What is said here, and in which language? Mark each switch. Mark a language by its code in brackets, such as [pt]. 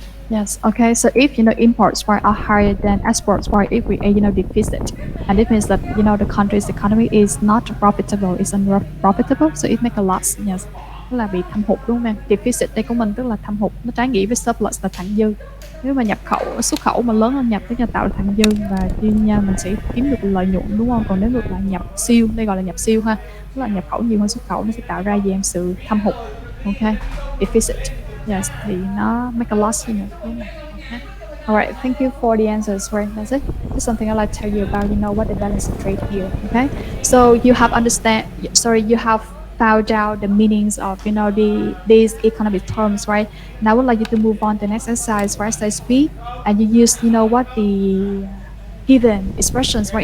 [en] Yes. Okay. So if imports right are higher than exports right, if we deficit, and it means that the country's economy is not profitable, is unprofitable, so it make a loss. Yes. [vi] Tức là bị thâm hụt đúng không em? Deficit đây của mình tức là thâm hụt, nó trái nghĩa với surplus là thặng dư. Nếu mà nhập khẩu xuất khẩu mà lớn hơn nhập tức là tạo ra thặng dư và chuyên nha mình sẽ kiếm được lợi nhuận đúng không? Còn nếu ngược lại nhập siêu, đây gọi là nhập siêu ha, tức là nhập khẩu nhiều hơn xuất khẩu nó sẽ tạo ra gì em sự thâm hụt. Ok. Deficit. Yes, thì nó make a loss đúng không? Okay. [en] All right, thank you for the answers. Right, that's it. Just something I'd like to tell you about, what the balance of trade here. Okay, so you have you have found out the meanings of, these economic terms, right? Now I would like you to move on to the next exercise, right? Exercise B, and you use, what the given expressions, right?